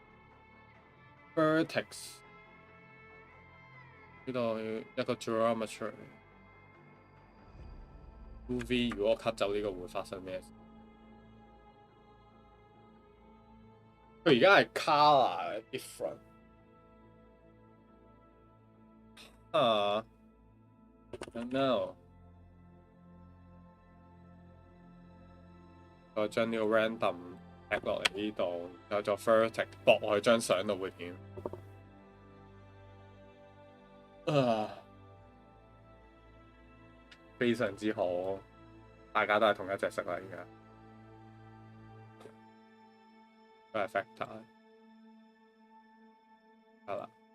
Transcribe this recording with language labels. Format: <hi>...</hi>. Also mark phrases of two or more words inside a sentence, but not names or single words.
<yue>vertex， 呢度一個 geometry。UV 如果 cut 走呢個會發生咩事？佢而家係</yue> <en>color different。</en> <yue>no。再將呢個 random 踢落嚟呢度，然後再 vertex 駁落去張相度會點？非常之好，大家都係同一隻色啦，而家都係 factor， 係啦。</yue>